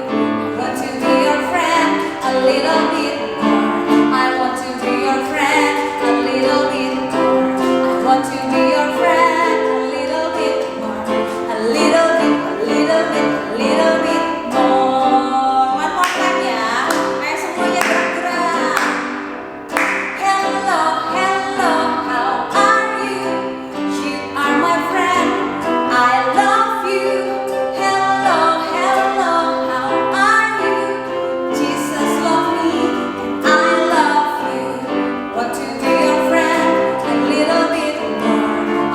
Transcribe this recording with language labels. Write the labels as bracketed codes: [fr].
[en] I want to be your friend a little bit more. I want to be your friend a little bit more. I want to be your friend a little bit more. A little bit, a little bit, a little bit more. One more time ya. [id] Ayo semuanya gerak-gerak. [en] Hello, hello, how are you? You are my friend, I love you. Hello, hello, how are you? Jesus loves me and I love you. Want to be your friend a little bit more.